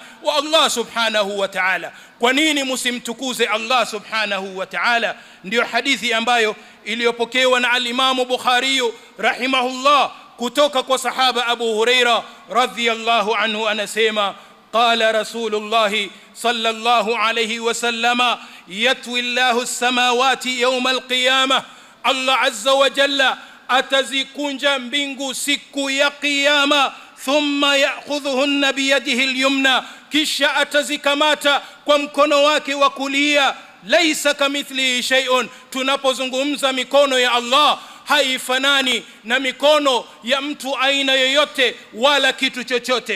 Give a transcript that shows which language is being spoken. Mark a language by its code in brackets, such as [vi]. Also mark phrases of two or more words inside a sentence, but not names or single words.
[ar] والله سبحانه وتعالى. [sw] Kwa nini msimtukuze [ar] الله سبحانه وتعالى? [sw] Ndio hadithi ambayo iliyopokewa na [ar] الإمام البخاري رحمه الله [sw] kutoka kwa sahaba Abu Huraira [ar] رضي الله عنه, [sw] anasema [ar] قال رسول الله صلى الله عليه وسلم يطوي الله السماوات يوم القيامة, [sw] Allah [ar] عز وجل [sw] atazikunja mbingu siku ya kiyama, [ar] ثم يأخذهن بيده اليمنى, [sw] kisha atazikamata kwa mkono wake wa kulia. [ar] ليس كمثله شيء, [sw] tunapozungumza mikono ya Allah haifanani na mikono ya mtu aina yoyote wala kitu chochote.